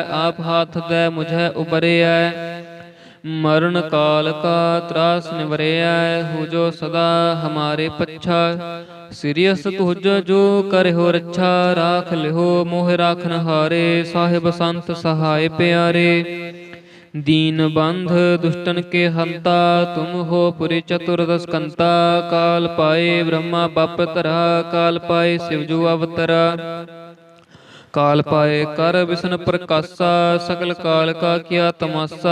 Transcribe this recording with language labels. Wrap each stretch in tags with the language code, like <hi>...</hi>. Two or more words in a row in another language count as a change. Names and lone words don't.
<bra>आप हाथ दै मुझै उबरिऐ, मरन काल का तरास निवरिऐ। हो जो सदा हमारे पच्छा, सिरिअस तुज जो करिओ रच्छा। राख लिओ मोहि राखन हारे, साहिब संत सहाइ पिआरे। दीन बंध दुष्टन के हंता, तुम हो पुरी चतुर्दश कंता। काल पाए ब्रह्मा बप धरा, काल पाए शिवजू अवतरा। काल पाए कर विष्णु प्रकाशा, सकल काल का किया तमाशा।</bra>